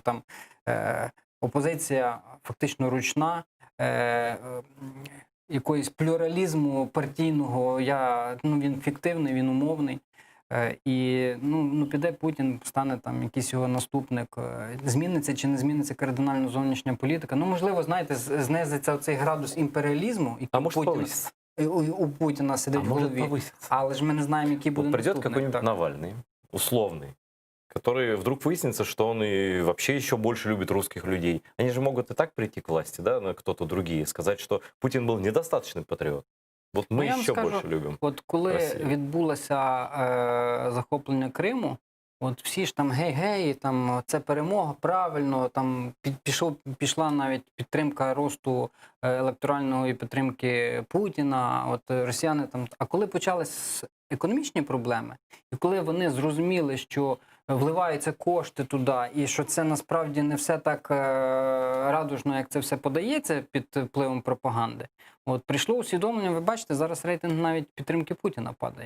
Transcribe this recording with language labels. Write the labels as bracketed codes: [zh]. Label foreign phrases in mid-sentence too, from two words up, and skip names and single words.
[uk] Там опозиція фактично ручна, якоїсь плюралізму партійного, він фіктивний, він умовний. І піде Путін, стане там якийсь його наступник. Зміниться чи не зміниться кардинально зовнішня політика. Ну, можливо, знаєте, знизиться цей градус імперіалізму, який [ru] А может [uk] Путіна, [ru] повысится? [uk] у Путіна сидить [ru] А [uk] в [ru] может [uk] голові. [ru] повысится? [uk] Але ж ми не знаємо, який буде [ru] Вот придет [uk] наступник. [ru] какой-нибудь [uk] Так. [ru] Навальный, условный, который вдруг выяснится, что он и вообще еще больше любит русских людей. Они же могут и так прийти к власти, да, на кто-то другие, сказать, что Путин был недостаточный патриот. Вот мы я вам еще скажу, больше любим. [uk] От коли Росія. відбулося захоплення Криму, от всі ж там гей-гей, там це перемога, правильно, там пішла навіть підтримка росту електоральної підтримки Путіна, от росіяни там. А коли почались економічні проблеми, і коли вони зрозуміли, що вливаються кошти туди, і що це насправді не все так радужно, як це все подається під впливом пропаганди, от прийшло усвідомлення, ви бачите, зараз рейтинг навіть підтримки Путіна падає.